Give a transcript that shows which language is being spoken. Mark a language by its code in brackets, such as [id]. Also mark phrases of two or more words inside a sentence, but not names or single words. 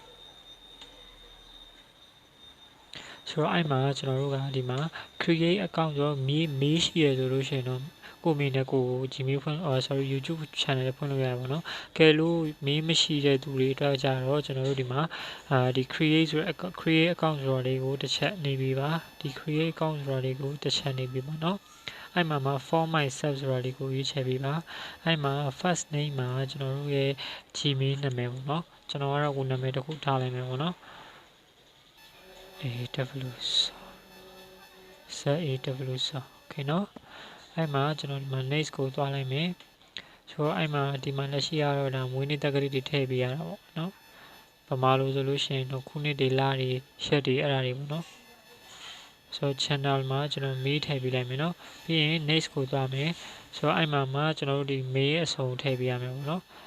[my] ဆိုတော့အဲ့မှာကျွန်တော်တို့ကဒီမှာ [en] create account [my] ဆိုတော့မေးရှိရဆိုလို့ရှိရင်တော့ကိုမင်းနဲ့ကို Gmail ဖွင့်sorry YouTube channel ဖွင့်လို့ရတယ်ပေါ့နော်ကဲလို့မေးမရှိတဲ့သူတွေအတွက်ကြတော့ကျွန်တော်တို့ဒီမှာဒီ create ဆိုတဲ့ [en] create account [my] ဆိုတာလေးကိုတစ်ချက်နေပြီပါဒီ [en] create account [my] ဆိုတာလေးကိုတစ်ချက်နေပြီပေါ့နော်အဲ့မှာ [en] for myself [my] ဆိုတာလေးကိုရွေးချယ်ပေးပါအဲ့မှာ [en] first name [my] မှာကျွန်တော်တို့ရဲ့ Gmail နာမည်ပေါ့နော်ကျွန်တော်ကတော့ကိုနာမည်တစ်ခုထားလိုက်မယ်ပေါ့နော် okay เนาะအဲ့မှာကျွန်တော်ဒီမှာ next ကိုသွားလိုက်မယ်ဆိုတော့အဲ့မှာဒီမှာလက်ရှိရတော့ဒါမွေးနေ့တက္ကရာတွေထည့်ပေးရတာပေါ့နော်ဗမာလိုဆိုလို့ရှိရင်တော့ခုနှစ်တွေလတွေရက်တွေအဲ့ဒါတွေပေါ့နော်ဆိုတော့ channel မှာကျွန်တော်မေးထည့်ပေးလိုက်မယ်နော်ပြီးရင် next ကိုသွားမယ်ဆိုတော့အဲ့မှာကျွန်တော်တို့ဒီမေးအစုံထည့်ပေးရမယ်ပေါ့နော်